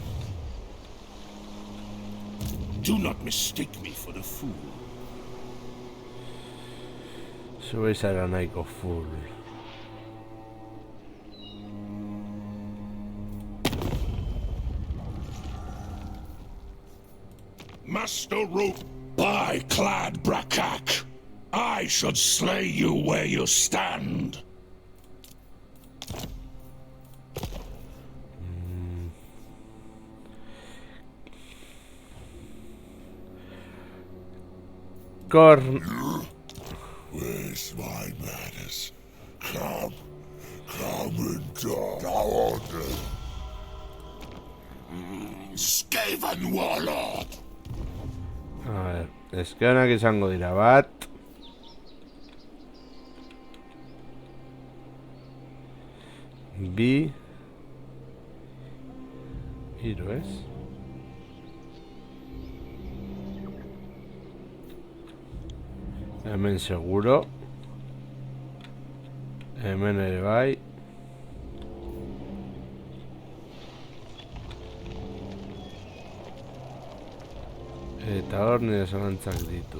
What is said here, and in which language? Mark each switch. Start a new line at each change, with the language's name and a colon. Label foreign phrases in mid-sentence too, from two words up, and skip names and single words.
English: Do not mistake me for a fool.
Basque: Zu zara nahiko full.
English: Master Rope, by Clad Brakak, I should slay you where you stand. Corn. Where's my madness? Come and die. Skaven Warlord!
Spanish: A ver,
Basque: eskeonak izango dira bat. Bi. Hiru, ez? Hemen seguro. Hemen ere bai. Eta hor nire zalantzak ditut.